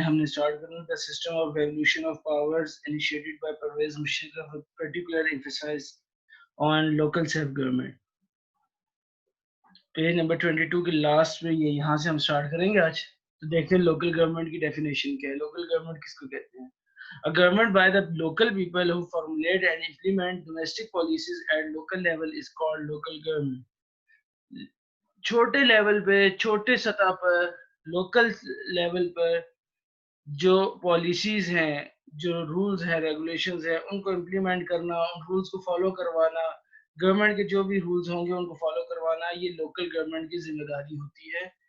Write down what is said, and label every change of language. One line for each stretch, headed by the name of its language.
Urdu: ہم نے اسٹارٹ کرنا تھا
English: System of revolution of powers initiated by Pervez Musharraf particular emphasize on local self government.
Urdu: Page number 22 کے last میں یہاں سے ہم اسٹارٹ کریں گے آج. تو دیکھتے ہیں لوکل گورنمنٹ کی ڈیفینیشن کیا ہے. لوکل گورنمنٹ کس کو کہتے ہیں؟
English: A government by the local people who formulate and implement domestic policies at local level is called local government.
Urdu: چھوٹے لیول پہ، چھوٹے سطح پر، لوکل لیول پر جو پالیسیز ہیں، جو رولز ہیں، ریگولیشنز ہیں، ان کو امپلیمنٹ کرنا، ان رولز کو فالو کروانا، گورنمنٹ کے جو بھی رولز ہوں گے ان کو فالو کروانا، یہ لوکل گورنمنٹ کی ذمہ داری ہوتی ہے.